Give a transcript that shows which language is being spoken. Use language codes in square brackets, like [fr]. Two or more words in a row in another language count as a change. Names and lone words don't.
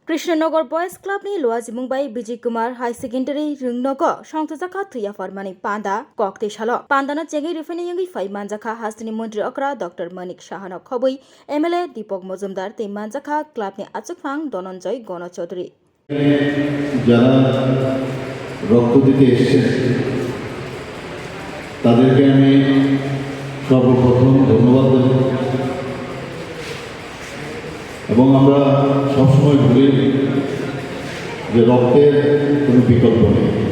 [trp] कृष्णनगर बयज क्लाबनि लुवाजी मुंबाई विजय कुमार [en] high secondary [trp] रिंगनग संतजाखा थैया फरमानी पांदा ककते सालो पांदाना चेंगे रिफेनी यंगी फाइ मानजाखा हास्टनि मंत्री अकरा डॉक्टर मनिक शाहन खबई एमएलए दीपक मजुमदार ते मानजाखा क्लाबनि आचुकफां धनंजय गण चौधरी [bn] যারা রক্ত দিতে এসেছেন তাদেরকে আমি সর্বপ্রথম ধন্যবাদ দেব এবং আমরা সবসময় বলি যে রক্তের কোনো বিকল্প নেই।